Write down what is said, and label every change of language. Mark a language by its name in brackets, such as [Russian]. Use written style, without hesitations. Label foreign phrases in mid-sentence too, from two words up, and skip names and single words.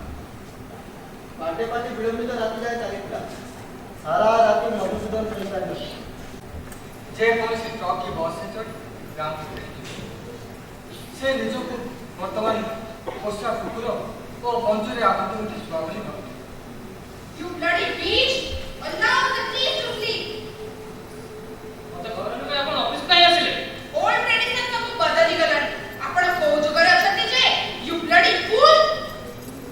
[Odia] ପାଟେ ପାଟି ବିଳମ୍ବିତ ରାତି ଯାଏ ଚାଲିଥିଲା। ସାରା ରାତି ମଧୁସୂଦନ ଶୋଇପାରିଲେ। ଯେକୌଣସି ଟ୍ରକ୍ କି ବସ୍ରେ ଚଢ଼ି ଗାଁକୁ ଫେରିଥିଲେ। ସେ ନିଜକୁ ବର୍ତ୍ତମାନ ପୋଷା କୁକୁର ଓ ବଞ୍ଜୁରେ ଆବଦ୍ଧ ହୋଇ ଶୁଆ ବୋଲି ଭାବୁଥିଲେ। [English] You bloody beast! Allow the thief to sleep! [Odia] ମତେ ଘର ଲୋକ ଆପଣ ଅଫିସ କାହିଁ ଆସିଲେ? [English] old tradition [Odia] ସବୁ ବଦଳିଗଲାଣି। ଆପଣ କୋଉ ଯୁଗରେ ଅଛନ୍ତି ଯେ? [English] You bloody fool!